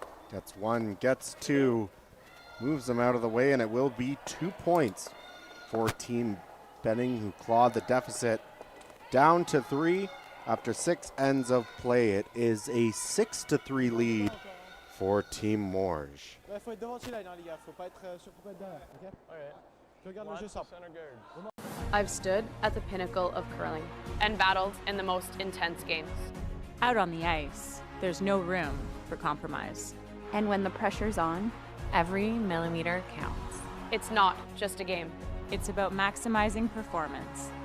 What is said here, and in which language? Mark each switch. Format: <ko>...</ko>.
<en>Gets 1, gets 2, moves them out of the way, and it will be 2 points for Team Benning, who clawed the deficit down to 3 after 6 ends of play. It is a 6-3 lead for Team Morges.</en> <fr>Il faut être devant chez line, hein, les gars. Faut pas être derrière, ok?</fr> <en>Alright.</en> <fr>Tu regardes le jeu simple.</fr> <en>Center guard. I've stood at the pinnacle of curling and battled in the most intense games. Out on the ice, there's no room for compromise. And when the pressure's on, every millimeter counts. It's not just a game. It's about maximizing performance.</en>